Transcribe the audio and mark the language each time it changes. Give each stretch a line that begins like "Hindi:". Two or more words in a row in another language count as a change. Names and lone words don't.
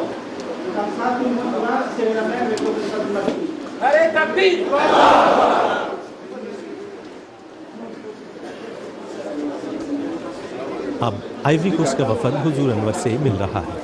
French: Comme ça, tout le monde va serrer la main avec le privat Nassim. Allez, tapis!
Urdu: اب آئیوری کوسٹ کا وفد حضور انور سے مل رہا ہے.